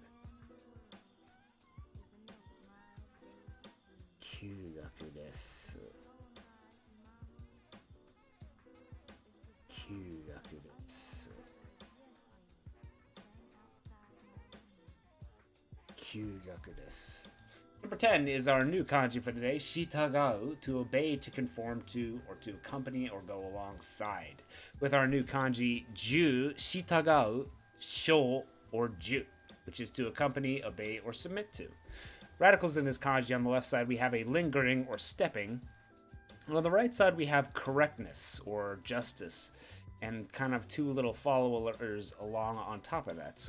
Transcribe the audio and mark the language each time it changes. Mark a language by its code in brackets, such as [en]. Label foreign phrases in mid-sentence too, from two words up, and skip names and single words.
[ja] 休学です. 休学です. 休学です. [en] Number 10 is our new kanji for today, shitagau, to obey, to conform to, or to accompany or go alongside. With our new kanji, [ja] じゅう、したがう、しょう, [en] or ju, which is to accompany, obey, or submit to. Radicals in this kanji, on the left side we have a lingering or stepping, and on the right side we have correctness or justice, and kind of two little followers along on top of that.